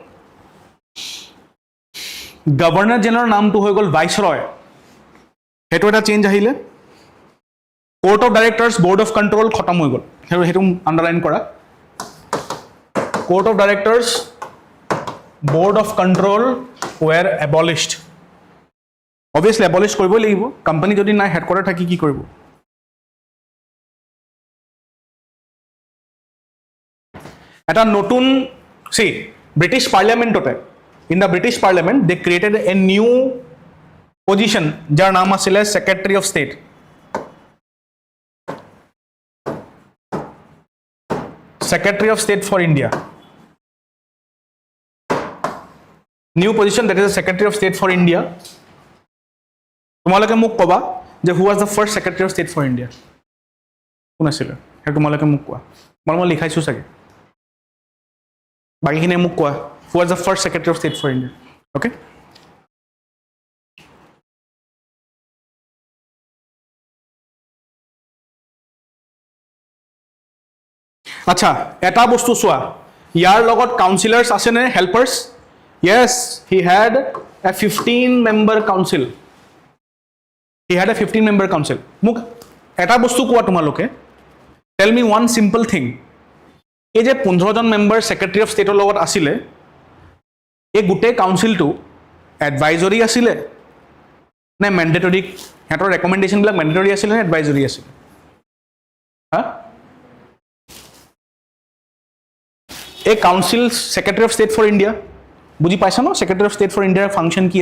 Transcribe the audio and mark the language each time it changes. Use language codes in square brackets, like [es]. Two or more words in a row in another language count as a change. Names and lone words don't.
[as] গভৰ্ণৰ জেনেৰেলৰ নামটো হৈ গ'ল ভাইসৰয় হেতু এটা চেঞ্জ আহিলে [en] Court of Directors Board of Control [as] খতম হৈ গ'ল হেতু আন্ডাৰলাইন কৰা [en] Court of Directors Board of Control were abolished obviously abolish [as] কৰিবই লাগিব কোম্পানী যদি নাই হেডকোয়াৰ্টাৰ থাকি কি কৰিব এটা নতুন সি ব্ৰিটিছ পাৰ্লিয়ামেণ্টতে [en] in the British Parliament they created a new position [as] যাৰ নাম আছিল [en] Secretary of State Secretary of State for India new position that is the Secretary of State for India [as] তোমালোকে মোক কবা যে [en] who was the first Secretary of State for India [as] কোন আছিল হে তোমালোকে মোক কোৱা মই লিখাইছো চাগে বাকিখিনি মোক কোৱা [en] who was the first Secretary of State for India okay [as] আচ্ছা এটা বস্তু চোৱা ইয়াৰ লগত কাউন্সিলাৰ্স আছে নে হেল্পাৰ্স [en] yes he had a 15 member council he had a 15 member council [as] মোক এটা বস্তু কোৱা তোমালোকে [en] tell me one simple thing [as] এই যে 15 জন মেম্বাৰ [en] Secretary of Stateৰ [as] লগত আছিলে এই গুটে কাউন্সিলটো এডভাইজৰি আছিলে নে ম্যান্ডেটৰি হেতৰ ৰেকমেন্ডেশন বিলাক ম্যান্ডেটৰি আছিলে নে এডভাইজৰি আছিলে হা এই কাউন্সিল [en] Secretary of State for India [as] বুজি পাইছা ন [en] Secretary of State for Indiaৰ [as] ফাংচন কি